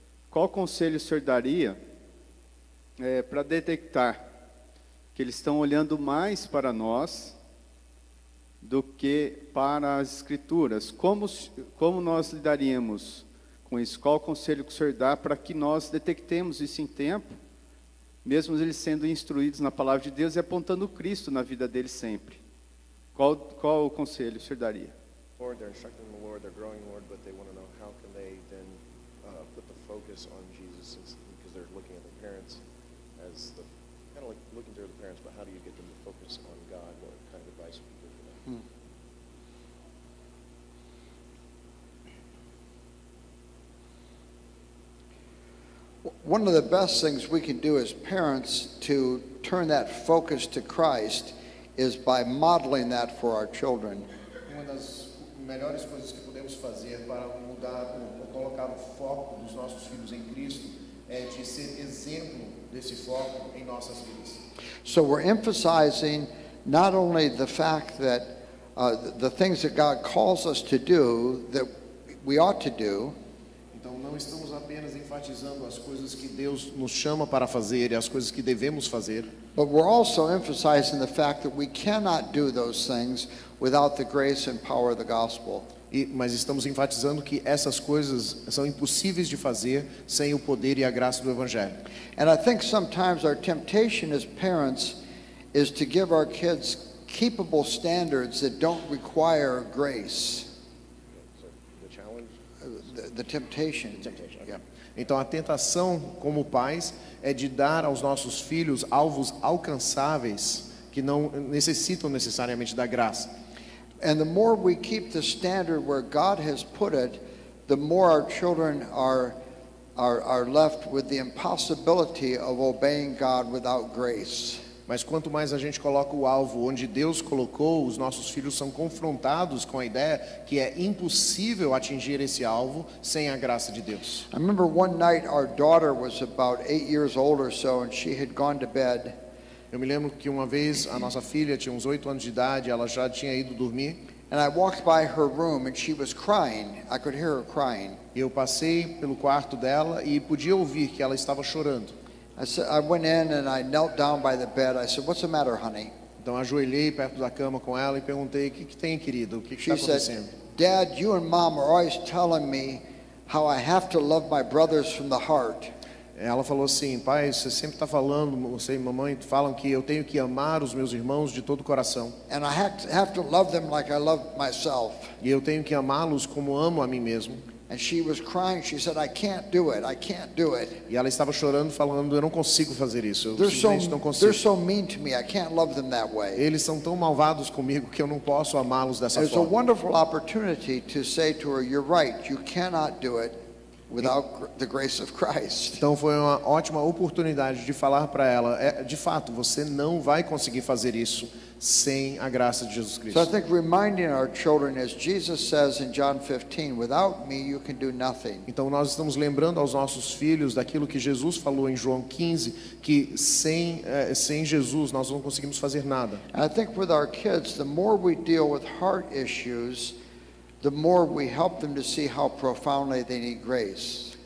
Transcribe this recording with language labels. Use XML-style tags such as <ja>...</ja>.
<pt>Qual conselho o Senhor daria para detectar que eles estão olhando mais para nós do que para as Escrituras? Como nós lidaríamos com isso? Qual conselho que o Senhor dá para que nós detectemos isso em tempo, mesmo eles sendo instruídos na palavra de Deus e apontando Cristo na vida deles sempre? Qual o conselho o Senhor daria?</pt> <en>Lord, they're instructing the Lord, they're growing, Lord, but they want to know how can they then put the focus on Jesus, because they're looking at their parents as kind of like looking to the parents, but how do you get them to focus on God? What kind of advice would you give for them? One of the best things we can do as parents to turn that focus to Christ is by modeling that for our children.</en> <pt>Uma das melhores coisas que podemos fazer para mudar ou colocar o foco dos nossos filhos em Cristo é de ser exemplo desse foco em nossas vidas.</pt> <en>So we're emphasizing not only the fact that the things that God calls us to do that we ought to do,</en> <pt>Então não estamos apenas enfatizando as coisas que Deus nos chama para fazer e as coisas que devemos fazer,</pt> <en>but we're also emphasizing the fact that we cannot do those things without the grace and power of the gospel.</en> <pt>mas estamos enfatizando que essas coisas são impossíveis de fazer sem o poder e a graça do Evangelho.</pt> <en>And I think sometimes our temptation as parents is to give our kids keepable standards that don't require grace. The temptation. Yeah.</en> <pt>Então a tentação como pais é de dar aos nossos filhos alvos alcançáveis que não necessitam necessariamente da graça.</pt> <en>And the more we keep the standard where God has put it, the more our children are left with the impossibility of obeying God without grace.</en> <pt>Mas quanto mais a gente coloca o alvo onde Deus colocou, os nossos filhos são confrontados com a ideia que é impossível atingir esse alvo sem a graça de Deus.</pt> <en>I remember one night our daughter was about 8 years old or so, and she had gone to bed.</en> <pt>Eu me lembro que uma vez a nossa filha tinha uns 8 anos de idade, ela já tinha ido dormir.</pt> <en>And I walked by her room and she was crying. I could hear her crying.</en> <pt>Eu passei pelo quarto dela e podia ouvir que ela estava chorando.</pt> <en>I went in and I knelt down by the bed. I said, "What's the matter, honey?"</en> <pt>Então ajoelhei perto da cama com ela e perguntei: "O que tem, querida? O que está</pt> <en>She</en> <pt>acontecendo?"</pt> <en>said, "Dad, you and Mom are always telling me how I have to love my brothers from the heart."</en> <pt>Ela falou assim: "Pai, você sempre está falando, você e mamãe falam que eu tenho que amar os meus irmãos de todo o coração.</pt> <en>And I have to love them like I love myself."</en> <pt>E eu tenho que amá-los como amo a mim mesmo."</pt> <en>And she was crying. She said, "I can't do it. I can't do it.</en> <pt>E ela estava chorando, falando: "Eu não consigo fazer isso. Eu</pt> <en>They're</en> <pt>simplesmente não consigo.</pt> <en>so mean to me. I can't love them that way."</en> <pt>Eles são tão malvados comigo que eu não posso amá-los dessa</pt> <en>It was a</en> <pt>forma."</pt> <en>wonderful opportunity to say to her, "You're right. You cannot do it without the grace of Christ."</en> <pt>Então foi uma ótima oportunidade de falar para ela: de fato, você não vai conseguir fazer isso sem a graça de Jesus Cristo.</pt> <en>So I think reminding our children, as Jesus says in John 15, "Without me you can do nothing."</en> <pt>Então nós estamos lembrando aos nossos filhos daquilo que Jesus falou em João 15, que sem Jesus nós não conseguimos fazer nada.</pt> <en>And I think with our kids, the more we deal with heart issues, the more we help them to see how profoundly they need grace.</en>